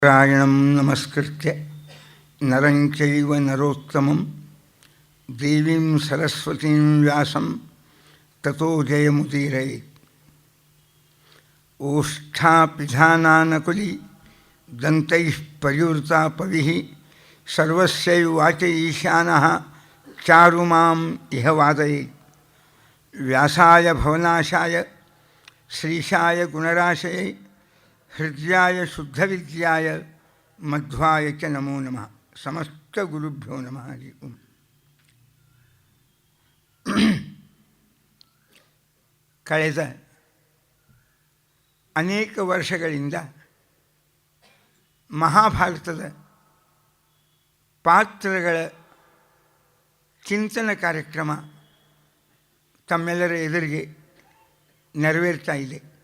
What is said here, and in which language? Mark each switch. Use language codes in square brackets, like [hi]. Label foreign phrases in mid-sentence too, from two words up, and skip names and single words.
[sa] ನಾರಾಯಣಂ ನಮಸ್ಕೃತ್ಯ ನರಂ ಚೈವ ನರೋತ್ತಮಂ ದೇವೀಂ ಸರಸ್ವತೀಂ ವ್ಯಾಸಂ ತತೋ ಜಯಮುದೀರಯೇತ್. ಓಷ್ಠಾಪಿಧಾನಾನಕುಲಿ ದಂತೈಃ ಪರಿವೃತಾ ಪವಿಃ ಸರ್ವಸ್ಯೈವ ವಾಚ ಈಶಾನಃ ಚಾರುಮಾಂ ಇಹ ವಾದಯೇತ್. ವ್ಯಾಸಾಯ ಭವನಾಶಾಯ ಶ್ರೀಶಾಯ ಗುಣರಾಶಯೇ ಹೃದಯಾಯ ಶುದ್ಧವಿದ್ಯಾಯ ಮಧ್ವಾಯ ಚ ನಮೋ ನಮಃ. ಸಮಸ್ತ ಗುರುಭ್ಯೋ ನಮಃ. ಹರಿ ಓಂ. [kn] ಕಳೆದ ಅನೇಕ ವರ್ಷಗಳಿಂದ ಮಹಾಭಾರತದ ಪಾತ್ರಗಳ ಚಿಂತನ ಕಾರ್ಯಕ್ರಮ ತಮ್ಮೆಲ್ಲರ ಎದುರಿಗೆ ನೆರವೇರ್ತಾ ಇದೆ.